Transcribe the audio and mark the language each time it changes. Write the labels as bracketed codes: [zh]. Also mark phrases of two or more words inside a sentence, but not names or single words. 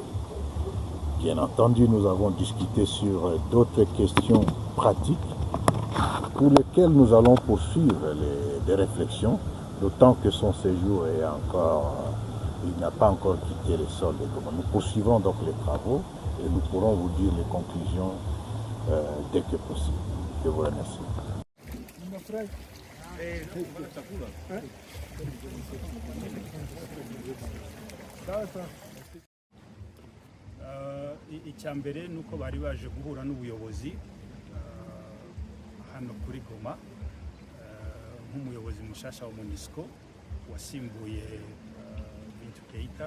[fr] Bien entendu, nous avons discuté sur d'autres questions pratiques pour lesquelles nous allons poursuivre des réflexions, d'autant que son séjour est encore... Il n'a pas encore quitté le sol de Goma. Nous poursuivons donc les travaux et nous pourrons vous dire les conclusions dès que possible. Je vous remercie. [rw] icya mbere ni uko bari baje guhura n'ubuyobozi hano kuri Goma nk'umuyobozi mushasha wa MONUSCO wasimbuye Keita.